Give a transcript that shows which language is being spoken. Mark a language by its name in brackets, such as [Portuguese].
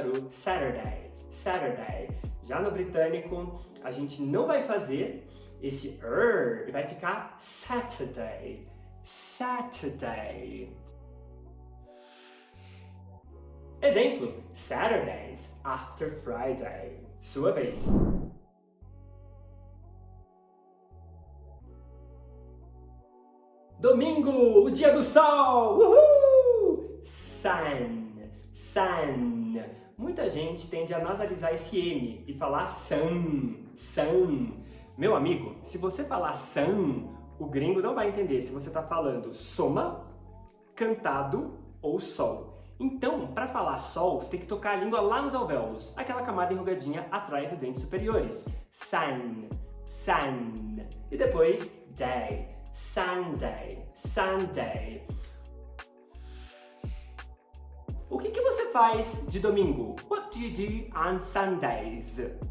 [English] Saturday, Saturday. [Portuguese] Já no britânico, a gente não vai fazer esse e vai ficar Saturday, Saturday. Exemplo, [English] Saturdays after Friday. [Portuguese] Sua vez. Domingo, o dia do sol! Uhul! [English] Sun, sun. [Portuguese] Muita gente tende a nasalizar esse N e falar sun, sun. Meu amigo, se você falar sun, o gringo não vai entender se você está falando soma, cantado ou sol. Então, para falar sol, você tem que tocar a língua lá nos alvéolos, aquela camada enrugadinha atrás dos dentes superiores. [English] Sun, sun. [Portuguese] E depois, [English] day, Sunday, Sunday. [Portuguese] O que você faz de domingo? [English] What do you do on Sundays?